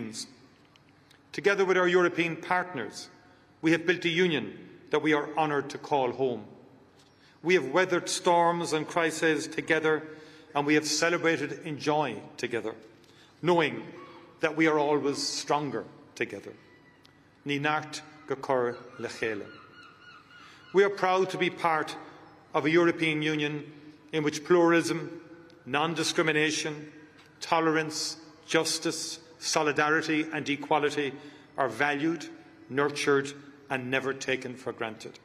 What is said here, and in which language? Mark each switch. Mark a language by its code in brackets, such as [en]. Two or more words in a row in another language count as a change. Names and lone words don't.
[en] Together with our European partners, we have built a union that we are honoured to call home. We have weathered storms and crises together, and we have celebrated in joy together, knowing that we are always stronger together. [ga] Ní nacht go cur le chéile. [en] We are proud to be part of a European Union in which pluralism, non-discrimination, tolerance, justice, solidarity and equality are valued, nurtured and never taken for granted.